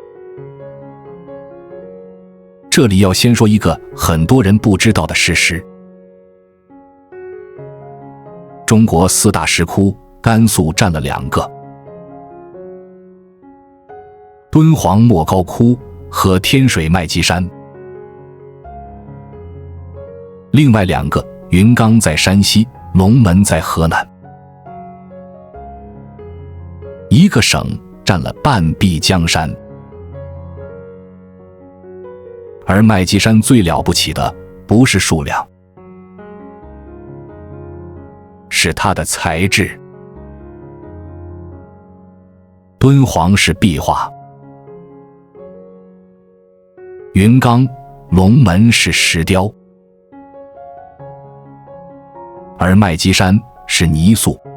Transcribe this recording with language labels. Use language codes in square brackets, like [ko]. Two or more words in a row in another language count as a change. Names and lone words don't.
[zh] 這裡要先說一個很多人不知道的事實：中國4大石窟，甘肅占了2個，敦煌莫高窟和天水麥積山。另外2個，雲岡在山西，龍門在河南。一個省占了半壁江山。而麥積山最了不起的不是數量，是它的材質。敦煌是壁畫，雲岡、龍門是石雕，而麥積山是泥塑。